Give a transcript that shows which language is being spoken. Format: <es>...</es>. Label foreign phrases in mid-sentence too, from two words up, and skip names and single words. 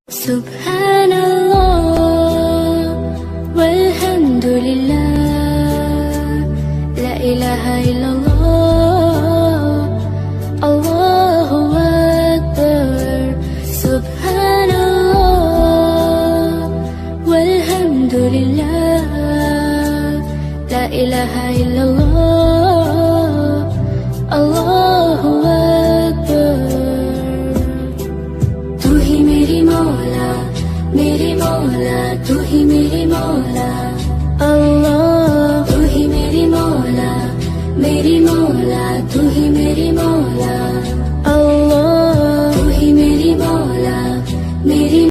<ar>والحمد لله لا إله إلا الله الله أكبر سبحان الله والحمد لله لا إله إلا الله الله أكبر</ar> <ur>تو ہی میری مولا تو ہی میری مولا اللہ تو ہی میری مولا تو ہی میری مولا</ur>